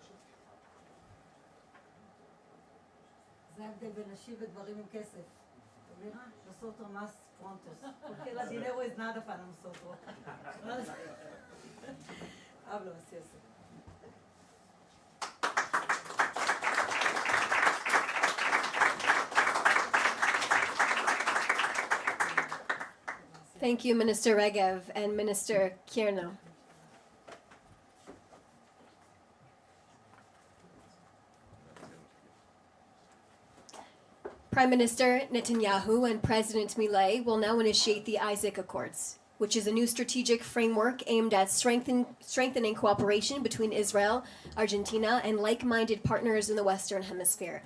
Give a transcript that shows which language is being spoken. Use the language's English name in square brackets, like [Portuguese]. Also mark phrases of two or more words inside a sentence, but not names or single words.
[Hebrew] זה ההבדל בין נשים וגברים עם כסף. [Spanish] Nosotros más prontos, porque el dinero es nada para nosotros. Hablo así. [English] Thank you, Minister Regev and Minister Kierno. Prime Minister Netanyahu and President Milei will now initiate the Isaac Accords, which is a new strategic framework aimed at strengthening cooperation between Israel, Argentina, and like-minded partners in the Western Hemisphere.